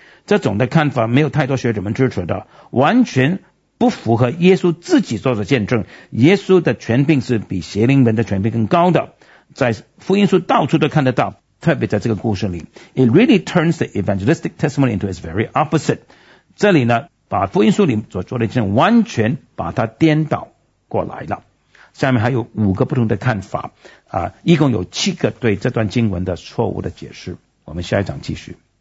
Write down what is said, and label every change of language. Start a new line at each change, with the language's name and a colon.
Chinese: 这种的看法没有太多学者们支持的，完全不符合耶稣自己做的见证。耶稣的权柄是比邪灵们的权柄更高的，在福音书到处都看得到，特别在这个故事里。
English: It really turns the evangelistic testimony into its very opposite.
Chinese: 这里呢，把福音书里所做的见证完全把它颠倒过来了。下面还有五个不同的看法，一共有七个对这段经文的错误的解释。我们下一章继续。